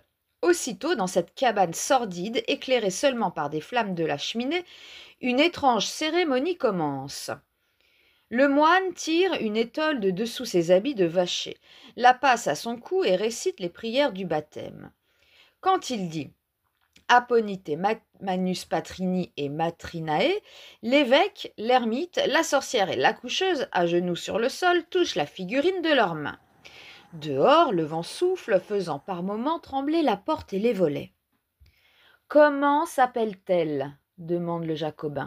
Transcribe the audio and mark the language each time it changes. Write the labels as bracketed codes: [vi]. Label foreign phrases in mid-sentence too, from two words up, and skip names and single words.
[fr] Aussitôt, dans cette cabane sordide, éclairée seulement par des flammes de la cheminée, une étrange cérémonie commence. Le moine tire une étole de dessous ses habits de vacher, la passe à son cou et récite les prières du baptême. Quand il dit [la] « Aponite manus patrini et matrinae », [fr] l'évêque, l'ermite, la sorcière et l'accoucheuse, à genoux sur le sol, touchent la figurine de leurs mains. Dehors, le vent souffle, faisant par moments trembler la porte et les volets. « Comment s'appelle-t-elle » demande le jacobin.